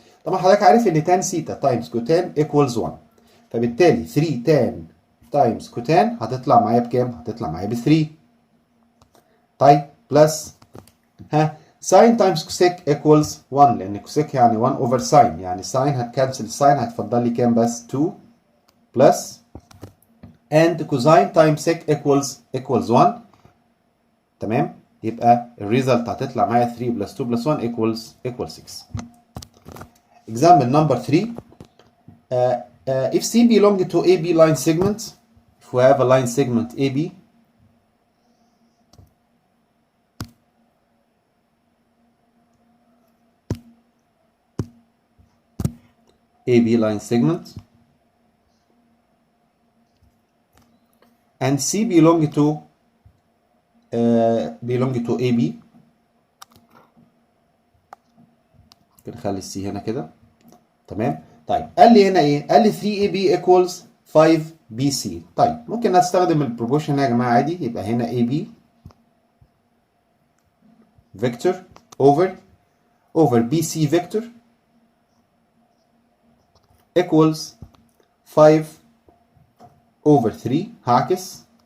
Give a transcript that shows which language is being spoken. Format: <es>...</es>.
<ar>طبعا حضرتك عارف ان</ar> <en>tan theta times cotan equals 1،</en> <ar>فبالتالي 3</ar> <en>tan times cotan</en> <ar>هتطلع معايا بكام؟ هتطلع معايا ب 3. طيب بلس</ar> <en>sin times cosec equals 1،</en> <ar>لان cosec يعني</ar> <en>1 over sin،</en> <ar>يعني sin هتكنسل sin هتفضل لي كام بس؟ 2 بلس</ar> <en>and cosine times sec equals 1.</en> <ar>تمام، يبقى الريزلت هتطلع معايا</ar> <en>3 plus 2 plus 1 equals 6. Example number 3. If C belong to AB line segment, if we have a line segment AB, line segment, and C belong to AB.</en> <ar>نخلي السي هنا كده. تمام، طيب قال لي هنا ايه؟ قال لي</ar> <en>3AB equals 5BC.</en> <ar>طيب ممكن نستخدم البروبورشن هنا يا جماعه عادي، يبقى هنا</ar> <en>AB vector over BC vector equals 5 over 3.</en> <ar>هعكس.</ar>